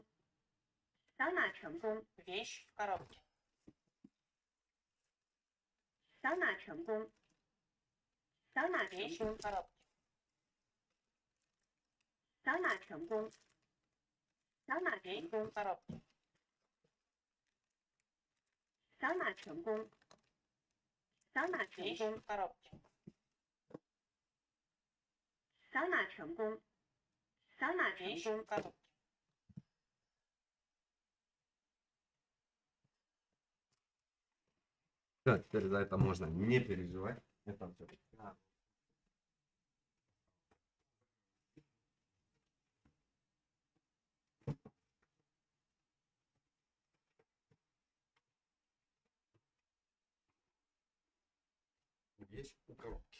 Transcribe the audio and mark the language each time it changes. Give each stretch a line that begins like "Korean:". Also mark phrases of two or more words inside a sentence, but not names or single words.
Chinese: 扫码成功。
Russian: Вещь в коробке.
Chinese: 扫码成功。扫码成功。扫码成功。扫码成功。扫码成功。扫码成功。扫码成功。扫码成功。
Russian: Все, теперь за это можно не переживать. Это все. Есть у коробки.